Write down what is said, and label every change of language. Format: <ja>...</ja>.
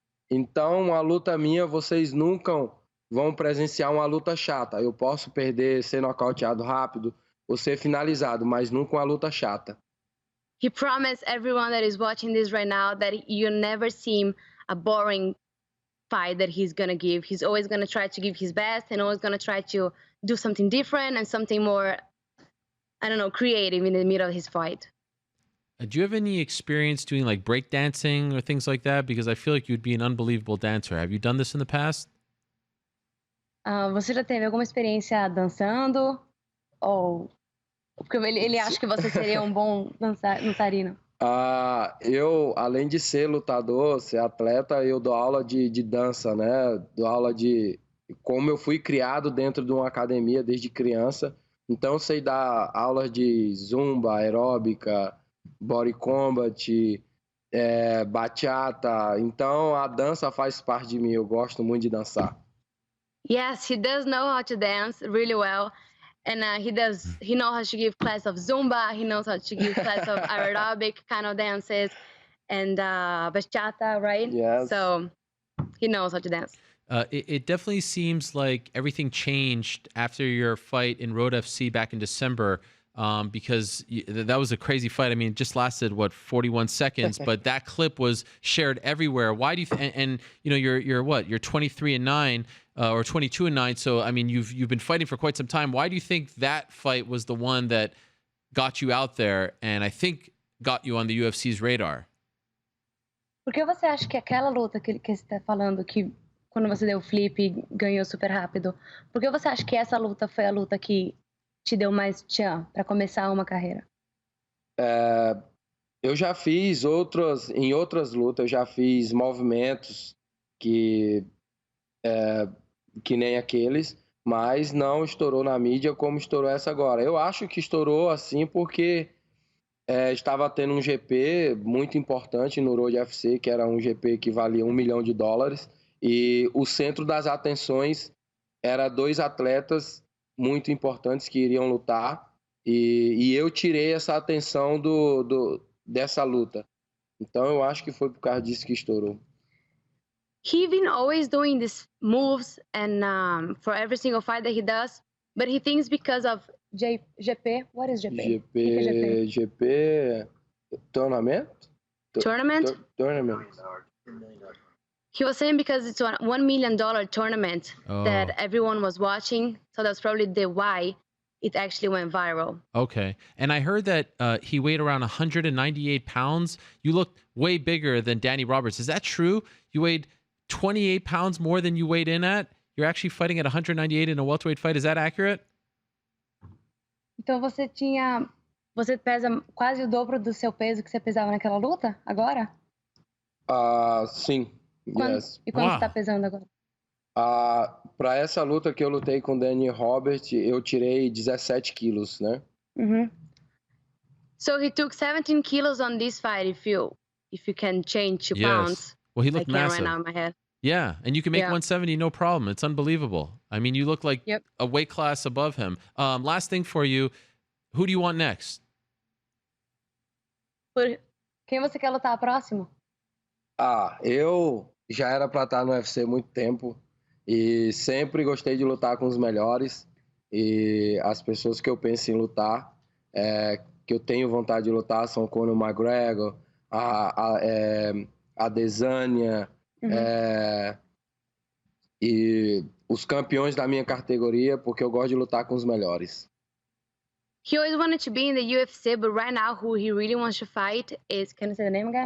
<pt>Então, a luta minha, vocês nunca vão presenciar uma luta chata. Eu posso perder, ser nocauteado rápido ou ser finalizado, mas nunca uma luta chata.</pt> <en>He promised everyone that is watching this right now that you never see a boring fight that he's going to give. He's always going to try to give his best and always going to try to do something different and something more, I don't know, creative in the middle of his fight. Do you have any experience doing like breakdancing or things like that? Because I feel like you'd be an unbelievable dancer. Have you done this in the past?</en> <pt>Você já teve alguma experiência dançando? Ou porque ele acha que você seria um bom dançarino? Eu, além de ser lutador, ser atleta, eu dou aula de dança, né? Dou aula de como eu fui criado dentro de uma academia desde criança. Então, eu sei dar aulas de zumba, aeróbica, body combat, bachata. Então, a dança faz parte de mim. Eu gosto muito de dançar.</pt> <en>Yes, he does know how to dance really well. And he knows how to give class of Zumba. He knows how to give class of aerobic kind of dances and bachata, right? Yes. So he knows how to dance. It definitely seems like everything changed after your fight in Road FC back in December, because that was a crazy fight. I mean, it just lasted 41 seconds, but that clip was shared everywhere. Why do you? And you know, you're what? You're 23-9 or 22-9. So I mean, you've been fighting for quite some time. Why do you think that fight was the one that got you out there and I think got you on the UFC's radar?</en> <pt>Por que você acha que aquela luta que você está falando, que quando você deu o flip e ganhou super rápido, por que você acha que essa luta foi a luta que te deu mais tchan para começar uma carreira? Eu já fiz em outras lutas, eu já fiz movimentos que nem aqueles, mas não estourou na mídia como estourou essa agora. Eu acho que estourou assim porque estava tendo um GP muito importante no Road FC, que era um GP que valia $1 milhão, e o centro das atenções era 2 atletas muito importantes que iriam lutar, e eu tirei essa atenção dessa luta. Então eu acho que foi por causa disso que estourou.</pt> <en>He's been always doing these moves and for every single fight that he does, but he thinks because of GP. What is GP? GP tournament? Tournament? Tournament. He was saying because it's a $1 million tournament that everyone was watching, so that's probably why it actually went viral. Okay. And I heard that he weighed around 198 pounds. You looked way bigger than Danny Roberts. Is that true? You weighed 28 pounds more than you weighed in at? You're actually fighting at 198 in a welterweight fight. Is that accurate?</en> <pt>Então você pesa quase o dobro do seu peso que você pesava naquela luta agora? Sim.</pt> <en>Yes.</en> <pt>E quanto você tá pesando agora? Para essa luta que eu lutei com o Danny Robert, eu tirei 17 quilos, né? Mm-hmm.</pt> <en>So he took 17 kilos on this fight. If you can change 2 pounds. Well, he looked massive. Right now in my head. Yeah, and you can make 170 no problem. It's unbelievable. I mean, you look like a weight class above him. Last thing for you, who do you want next?</en> <pt>Quem você quer lutar próximo? Eu já era para estar no UFC há muito tempo e sempre gostei de lutar com os melhores, e as pessoas que eu penso em lutar, que eu tenho vontade de lutar, são o Conor McGregor, a Desânia, e os campeões da minha categoria, porque eu gosto de lutar com os melhores.</pt> <en>He always wanted to be in the UFC, but right now who he really wants to fight is, can you say the name again?</en>